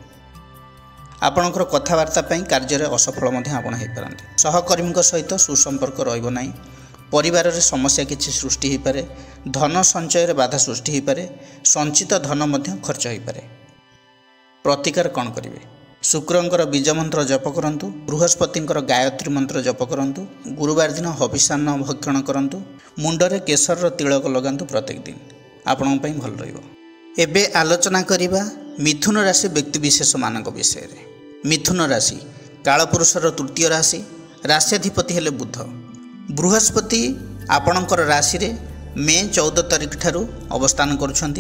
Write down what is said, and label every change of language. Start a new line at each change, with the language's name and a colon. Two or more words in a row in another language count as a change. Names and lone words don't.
Odia: ଆପଣଙ୍କର କଥାବାର୍ତ୍ତା ପାଇଁ କାର୍ଯ୍ୟରେ ଅସଫଳ ମଧ୍ୟ ଆପଣ ହୋଇପାରନ୍ତି। ସହକର୍ମୀଙ୍କ ସହିତ ସୁସମ୍ପର୍କ ରହିବ ନାହିଁ। ପରିବାରରେ ସମସ୍ୟା କିଛି ସୃଷ୍ଟି ହୋଇପାରେ। ଧନ ସଞ୍ଚୟରେ ବାଧା ସୃଷ୍ଟି ହୋଇପାରେ। ସଞ୍ଚିତ ଧନ ମଧ୍ୟ ଖର୍ଚ୍ଚ ହୋଇପାରେ। ପ୍ରତିକାର କ'ଣ କରିବେ? ଶୁକ୍ରଙ୍କର ବୀଜ ମନ୍ତ୍ର ଜପ କରନ୍ତୁ, ବୃହସ୍ପତିଙ୍କର ଗାୟତ୍ରୀ ମନ୍ତ୍ର ଜପ କରନ୍ତୁ, ଗୁରୁବାର ଦିନ ହବିଷାନ୍ନ ଭକ୍ଷଣ କରନ୍ତୁ, ମୁଣ୍ଡରେ କେଶର ତିଳକ ଲଗାନ୍ତୁ ପ୍ରତ୍ୟେକ ଦିନ, ଆପଣ ପାଇଁ ଭଲ ରହିବ। ଏବେ ଆଲୋଚନା କରିବା ମିଥୁନ ରାଶି ବ୍ୟକ୍ତିବିଶେଷ ମାନଙ୍କ ବିଷୟ ରେ। ମିଥୁନ ରାଶି କାଳପୁରୁଷର ତୃତୀୟ ରାଶି, ରାଷ୍ଟ୍ରାଧିପତି ହେଲେ ବୁଧ। ବୃହସ୍ପତି ଆପଣଙ୍କର ରାଶି ରେ ମେ 14 ତାରିଖ ଠାରୁ ଅବସ୍ଥାନ କରୁଛନ୍ତି।